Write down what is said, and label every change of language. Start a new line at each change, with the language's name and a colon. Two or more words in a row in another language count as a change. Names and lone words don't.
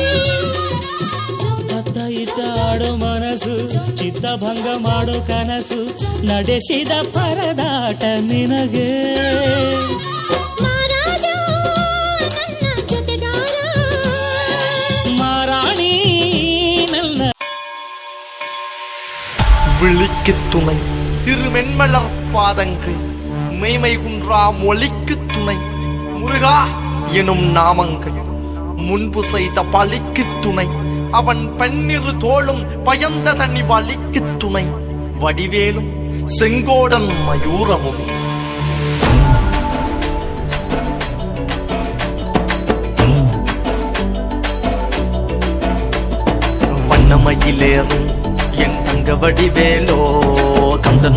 Kannada: ಅತ್ತ ಇತ್ತ ಆಡೋ ಮನಸ್ಸು ಚಿತ್ತಭಂಗ ಮಾಡೋ ಕನಸು ನಡೆಸಿದ ಪರದಾಟ ನಿನಗೆ ಮಹಾರಾಜ ನನ್ನ ಜೊತೆಗಾರ ಮಾರಾಣಿ ನನ್ನ
Tamil: விழிக்கு துணை திருமென்மலர் பாதங்கள் மெய்மை குன்றா மொழிக்கு துணை முருகா எனும் நாமங்கள் முன்பு செய்த பழிக்கு துணை அவன் பன்னிரு தோளும் பயந்த தனி வலிக்கு துணை வடிவேலும் செங்கோடன் மயூரமும் வண்ணமயிலேறும் என் தங்க வடிவேலோ கந்தன்